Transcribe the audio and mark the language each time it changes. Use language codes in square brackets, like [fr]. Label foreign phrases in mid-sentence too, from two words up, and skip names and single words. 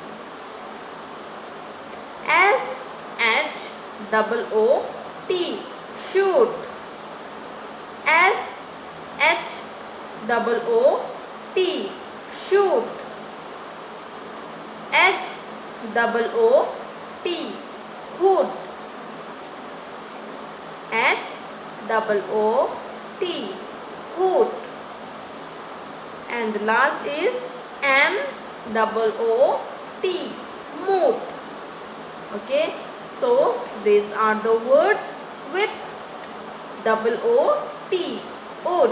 [en] S-H-O-O-T, shoot. S-H-O-O-T, shoot. H-O-O-T, hood. H-O-O-T, hood. And the last is M-O-O-T, moot. Okay, so these are the words with O-O-T, oot.